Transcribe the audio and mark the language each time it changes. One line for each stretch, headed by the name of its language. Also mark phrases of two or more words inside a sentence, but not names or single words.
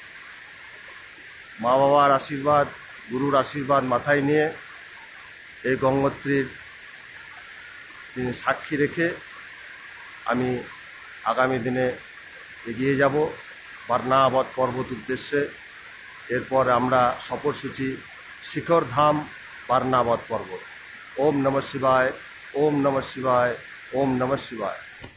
Bangla: মা বাবার আশীর্বাদ, গুরুর আশীর্বাদ মাথায় নিয়ে এই গঙ্গোত্রীর তিনি সাক্ষী রেখে আমি আগামী দিনে এগিয়ে যাব বারনাবত পর্বত উদ্দেশ্যে। এরপর আমরা সফরসূচি শিখর ধাম বারনাবত পর্বত।
Sanskrit: ওম নমঃ শিবায়, ওম নমঃ শিবায়, ওম নমঃ শিবায়।